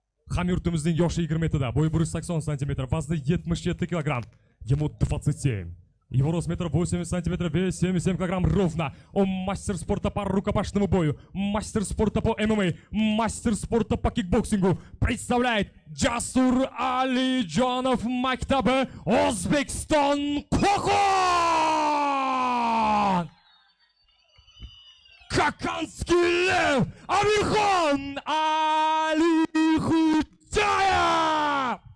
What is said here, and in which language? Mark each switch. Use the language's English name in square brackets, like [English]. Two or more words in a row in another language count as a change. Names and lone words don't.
[Uzbek] Hamyurtimizning yoshi 27 da, bo'yi 180 cm, vazni 77 kg. [Russian] Ему 27. Его рост метр 80 сантиметров, вес 77 килограмм ровно. Он мастер спорта по рукопашному бою, мастер спорта по ММА, мастер спорта по кикбоксингу. Представляет Jasur Alijonov maktabi O'zbekiston Qo'qon! Кокандский Лев Amirxon Alixo'jayev!